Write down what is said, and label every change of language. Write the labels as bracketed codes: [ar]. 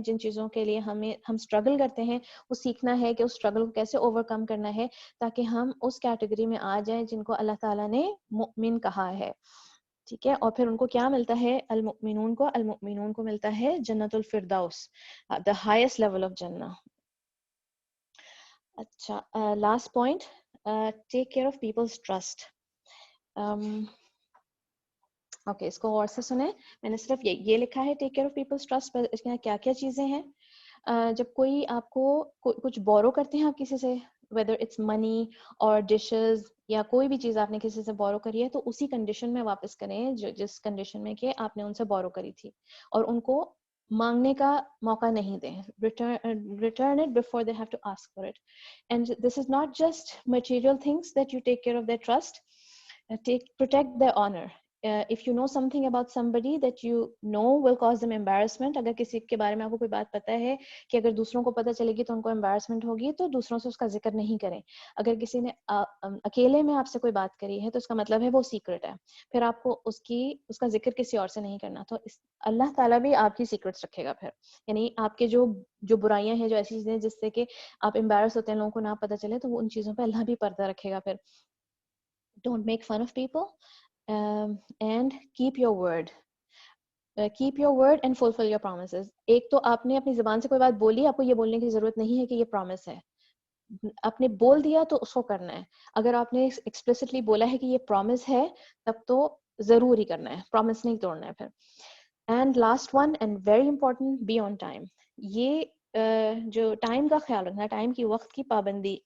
[ur] جن چیزوں کے لیے ہم اسٹرگل کرتے ہیں وہ سیکھنا ہے کہ اس اسٹرگل کو کیسے اوور کم کرنا ہے, تاکہ ہم اس کیٹیگری میں آ جائیں جن کو اللہ تعالیٰ نے مؤمن کہا ہے. ٹھیک ہے. اور پھر ان کو کیا ملتا ہے, المؤمنون کو ملتا ہے جنت الفردوس, [en] the highest level of [ur] جنہ. [en] اچھا, last point, take care of people's trust. [ur] Okay اس کو اور سے سنیں. میں نے صرف یہ لکھا ہے [en] take care of people's trust, [ur] پر اس کے کیا کیا چیزیں ہیں. جب کوئی آپ کو کچھ بورو کرتے ہیں آپ کسی سے, [en] whether it's money [ur] اور ڈشز یا کوئی بھی چیز آپ نے کسی سے بورو کری ہے, تو اسی کنڈیشن میں واپس کریں جس کنڈیشن میں کہ آپ نے ان سے بورو کری تھی, اور ان کو مانگنے کا موقع نہیں دیں. [en] return it before they have to ask for it. And this is not just material things that you take care of their trust. Protect their honor. If you know something about somebody that you know will cause them embarrassment, [ur] اگر کسی کے بارے میں آپ کو کوئی بات پتہ ہے کہ اگر دوسروں کو پتہ چلے گی تو ان کو embarrassment ہوگی, تو دوسروں سے اس کا ذکر نہیں کریں. اگر کسی نے اکیلے میں آپ سے کوئی بات کری ہے تو اس کا مطلب ہے وہ سیکرٹ ہے, پھر آپ کو اس کا ذکر کسی اور سے نہیں کرنا. تو اللہ تعالیٰ بھی آپ کی سیکرٹس رکھے گا پھر, یعنی آپ کے جو برائیاں ہیں, جو ایسی چیزیں جس سے کہ آپ embarrass ہوتے ہیں, لوگوں کو نہ پتہ چلے, تو وہ ان چیزوں پہ اللہ بھی پردہ رکھے گا پھر. [en] Don't make fun of people, and keep your word. Keep your word and fulfill your promises. [ur] ایک تو آپ نے اپنی زبان سے کوئی بات بولی, آپ کو یہ بولنے کی ضرورت نہیں ہے کہ یہ پرومس ہے. آپ نے بول دیا تو اس کو کرنا ہے. اگر آپ نے ایکسپلیسٹلی بولا ہے کہ یہ پرومس ہے, تب تو ضرور ہی کرنا ہے, پرومس نہیں توڑنا ہے پھر. [en] And last one and very important, be on time. [ur] یہ جو ٹائم کا خیال رکھنا, ٹائم کی, وقت کی پابندی.